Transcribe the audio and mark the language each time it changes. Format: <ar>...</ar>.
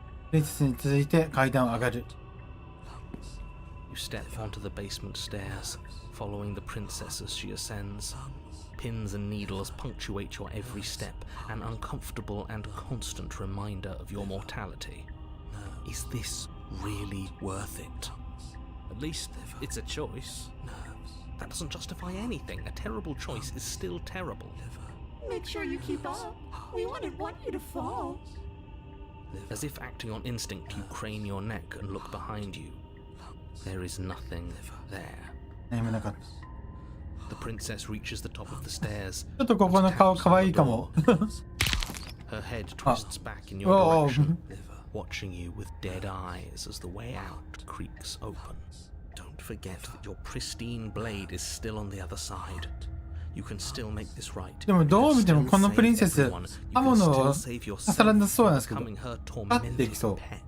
<ja>プリンセスに続いて階段を上がる。</ja> <en>You step onto the basement stairs, following the princess as she ascends. Pins and needles punctuate your every step, an uncomfortable and constant reminder of your mortality. Is this really worth it? At least it's a choice. That doesn't justify anything. A terrible choice is still terrible. Make sure you keep up. We wouldn't want you to fall. As if acting on instinct, you crane your neck and look behind you. There is nothing there.</en> <ja>何もなかった。</ja> <en>The princess reaches the top of the stairs.</en> <ja>ちょっとここの顔可愛いかも。</ja> <en>Her head twists back in your Oh. direction, watching you with dead eyes as the way out creaks open. Don't forget that your pristine blade is still on the other side. You can still make this right.</en> <ja>でもどう見てもこのプリンセス、刃物を刺さらなそうなんですけど、パッていきそう。</ja>